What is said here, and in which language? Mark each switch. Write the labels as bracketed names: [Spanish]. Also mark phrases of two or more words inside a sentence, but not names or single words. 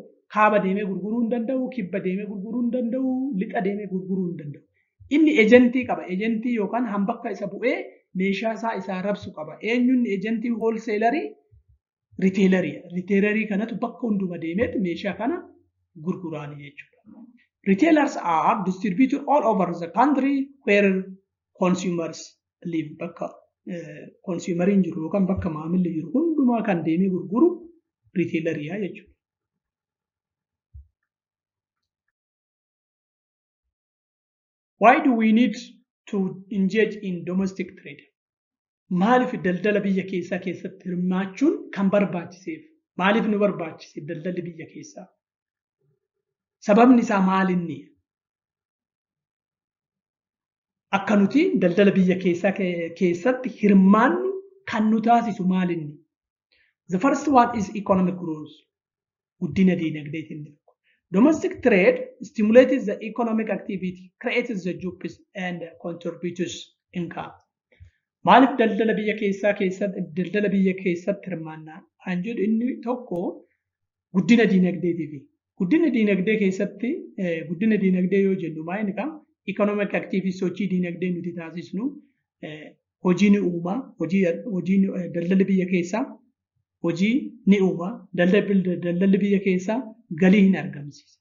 [Oromo] Kaaba deemee gurguruu hin danda'u, kibba deemee gurguruu hin danda'u, lixa deemee gurguruu hin danda'u. Inni ejentii qaba. Ejentii yookaan hambakka isa bu'ee meeshaa isaa rabsu qaba. Eenyuun ejentii hoolseelarii? Riteelarii. Riteelarii kanatu bakka hunduma deemeetti meeshaa kana gurguraani jechuudha. [English] Retailers are distributed all over the country where consumers live. [Oromo] Bakka consumeriin jiru yookaan bakka maamilli jiru hundumaa kan deemee gurguru riteelariyaa jechuudha. [English] Why do we need to engage in domestic trade? [Oromo] Maaliif daldala biyya keessaa keessatti hirmaachuun kan barbaachiseef? Maaliif nu barbaachise daldalli biyya keessaa? Sababni isaa maalinni? Akka nuti daldala biyya keessaa keessatti hirmaannu kan nu taasisu maalinni? [English] The first one is economic growth. [Oromo] Guddina diinagdeetiin. [English] Domestic trade stimulates the economic activity, creates the jobs and contributes income. [Oromo] Maaliif daldala biyya keessatti hirmaannaa? Kan jedhu inni tokko guddina diinagdeetiifi. Guddina diinagdee keessatti guddina diinagdee yoo jennu maal kan [English] economic activity [Oromo] sochii diinagdee nuti taasisnu hojii ni uuma, hojii daldala biyya keessaa hojii ni uuma, daldalli biyya keessaa galii hin argamsiisa.